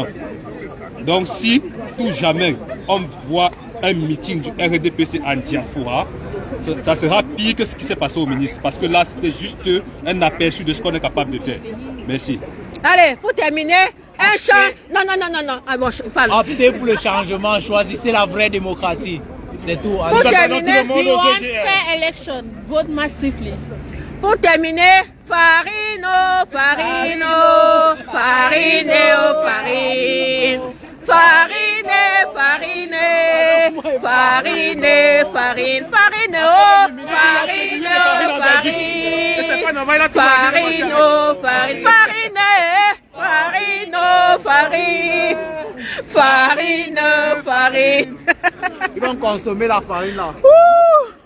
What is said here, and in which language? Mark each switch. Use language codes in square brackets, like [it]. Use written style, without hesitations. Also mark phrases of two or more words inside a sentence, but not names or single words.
[fr] Donc si tout jamais on voit un meeting du RDPC en diaspora, ça sera pire que ce qui s'est passé au ministre. Parce que là, c'était juste un aperçu de ce qu'on est capable de faire. Merci. Allez, pour terminer, un chant. Non. Ah bon, je parle. Optez pour le changement, choisissez la vraie démocratie. C'est tout. Pour terminer, [en] we want fair election. Vote massively. [fr] Pour terminer, Farino, Farino, Farineo, Farine. Farine, farine, farine, farine, farine, oh, farine, farine, farine, oh, farine, farine, farine, farine, farine, farine. Ils vont consommer la farine là.